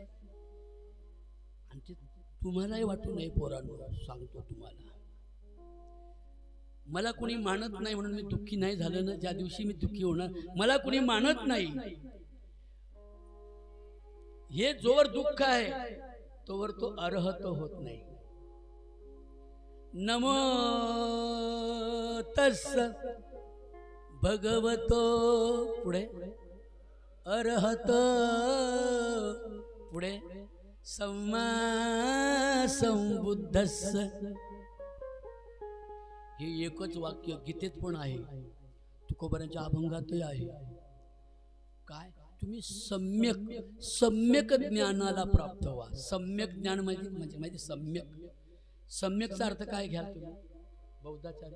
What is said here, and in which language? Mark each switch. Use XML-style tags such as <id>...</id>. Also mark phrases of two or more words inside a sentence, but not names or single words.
<mr>आणि ते तुम्हालाही वाटू नये पोरांनो, सांगतो तुम्हाला. मला कुणी मानत नाही म्हणून मी दुःखी नाही झालं ना. ज्या दिवशी मी दुःखी होणार, मला कुणी मानत नाही, हे जोवर दुःख आहे तोवर तो अर्हत होत नाही.</mr> <pi>नमो तस्स भगवतो,</pi> <mr>पुढे अर्हत, पुढे</mr> <pi>सम्मा संबुद्धस्स.</pi> <mr>हे एकच वाक्य गीतेत पण आहे, तुकोबारांच्या अभंगातही आहे. काय? तुम्ही सम्यक ज्ञानाला प्राप्त व्हा. सम्यक ज्ञान म्हणजे माहिती, सम्यकचा अर्थ काय घ्याल तुम्ही बौद्धाचार्य?</mr>